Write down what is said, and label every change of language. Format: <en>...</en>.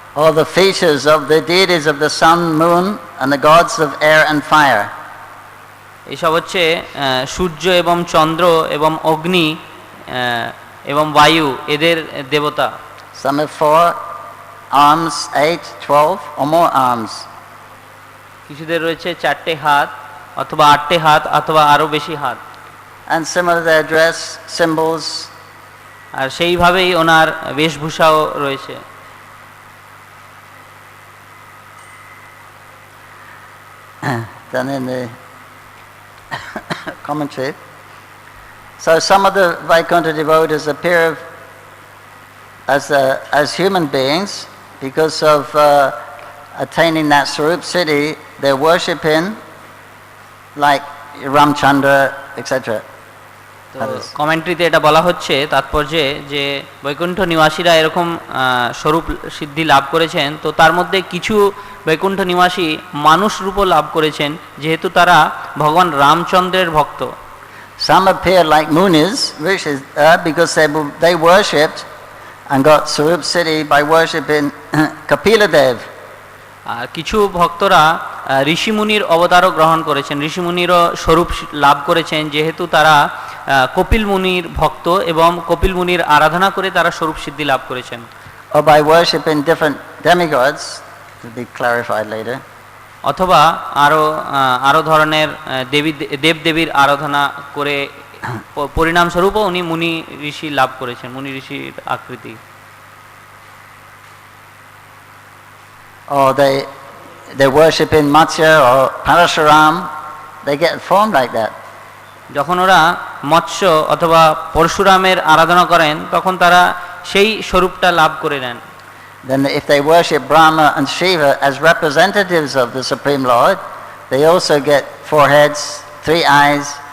<en>All the features of the deities of the sun, moon, and the gods of air and fire.</en> <bn>এসব হচ্ছে সূর্য এবং চন্দ্র এবং অগ্নি এবং বায়ু এদের দেবতা।</bn> <en>Some have 4 arms, 8, 12, or more arms.</en> <bn>কিছুদের রয়েছে 4টে হাত অথবা 8টে হাত অথবা আরো বেশি হাত।</bn> <en>And similar their dress, symbols.</en> <bn>আর সেইভাবেই ওনার বেশভূষাও রয়েছে।</bn> <en>Then in the commentary, so some of the Vaikuntha devotees appear as human beings because of attaining that Sarup city. They're worshipping like Ramchandra, etc.</en> <bn>তো কমেন্ট্রিতে এটা বলা হচ্ছে তাৎপর্যে যে বৈকুণ্ঠ নিবাসীরা এরকম স্বরূপ সিদ্ধি লাভ করেছেন, তো তার মধ্যে কিছু বৈকুণ্ঠ নিবাসী মানুষ রূপও লাভ করেছেন যেহেতু তারা ভগবান রামচন্দ্রের ভক্ত।</bn> <en>Some appear like munis, because they worshipped and got Sarup city by worshipping Kapila Dev.</en> <bn>আর কিছু ভক্তরা ঋষিমুনির অবতারও গ্রহণ করেছেন, ঋষিমুনিরও স্বরূপ লাভ করেছেন যেহেতু তারা কপিল মুনির ভক্ত এবং কপিল মুনির আরাধনা করে তারা স্বরূপ সিদ্ধি লাভ করেছেন।</bn> <en>Or by worshipping different demigods, to be clarified later.</en> <bn>অথবা আরো ধরনের দেবদেবীর আরাধনা করে পরিণামস্বরূপও উনি মুনি ঋষি লাভ করেছেন, মুনি ঋষির আকৃতি।</bn> <en>Or they worship in Matsya or Parashuram, they get formed like that.</en> <bn>যখন ওরা মৎস্য অথবা পরশুরামের আরাধনা করেন তখন তারা সেই স্বরূপটা লাভ করে নেন।</bn> <en>Then if they worship Brahma and Shiva as representatives of the Supreme Lord, they also get 4 heads, 3 eyes.</en>